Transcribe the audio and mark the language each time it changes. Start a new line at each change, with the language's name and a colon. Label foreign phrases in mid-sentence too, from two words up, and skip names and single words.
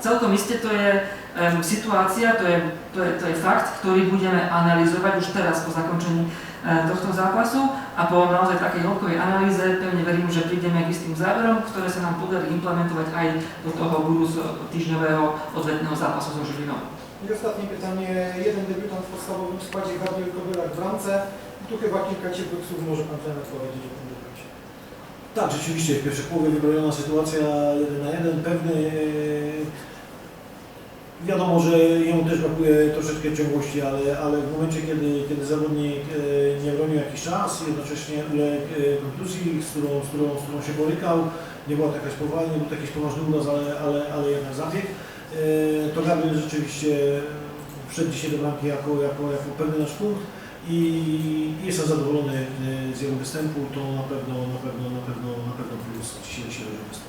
Slovak: Celkom iste to je situácia, to je fakt, ktorý budeme analyzovať už teraz po zakončení tohto zápasu a po naozaj takej hĺbkovej analýze pevne verím, že prídeme k istým záverom, ktoré sa nám podarí implementovať aj do toho budúceho týždňového odvetného zápasu so Žilinou.
Polish: I ostatnie pytanie. Jeden debiutant w podstawowym składzie, Gabriel Kobylak w bramce. Tu chyba kilka ciepłych słów może Pan trener powiedzieć o tym debiucie. Tak, rzeczywiście w pierwszej połowie wybroniona sytuacja 1 na 1, pewny. Wiadomo, że jemu też brakuje troszeczkę ciągłości, ale w momencie, kiedy zawodnik nie bronił jakiś czas, jednocześnie uległ kontuzji, z którą się borykał, nie była to jakaś poważna, nie był to jakiś poważny uraz, ale jednak zabieg, to Gabriel rzeczywiście wszedł dzisiaj do bramki jako pewny nasz punkt i jestem zadowolony z jego występu, to na pewno plus dzisiejszy występ.